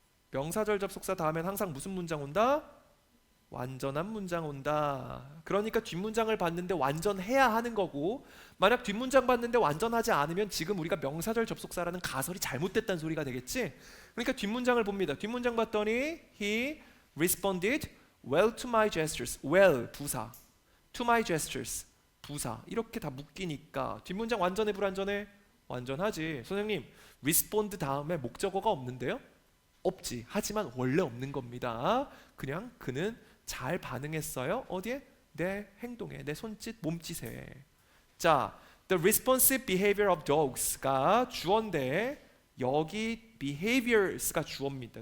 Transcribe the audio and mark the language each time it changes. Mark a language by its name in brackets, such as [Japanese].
[Korean] 명사절 접속사 다음엔 항상 무슨 문장 온다? 완전한 문장 온다. 그러니까 뒷문장을 봤는데 완전해야 하는 거고, 만약 뒷문장 봤는데 완전하지 않으면 지금 우리가 명사절 접속사라는 가설이 잘못됐다는 소리가 되겠지. 그러니까 뒷문장을 봅니다. 뒷문장 봤더니 [English] He responded well to my gestures. [Korean] well 부사, to my gestures 부사. 이렇게 다 묶이니까 뒷문장 완전해 불완전해? 완전하지. 선생님 respond 다음에 목적어가 없는데요? 없지. 하지만 원래 없는 겁니다. 그냥 그는 잘 반응했어요. 어디에? 내 행동에, 내 손짓, 몸짓에. 자, [English] the responsive behavior of dogs [Korean] 가 주어인데 여기 behaviors가 주어입니다.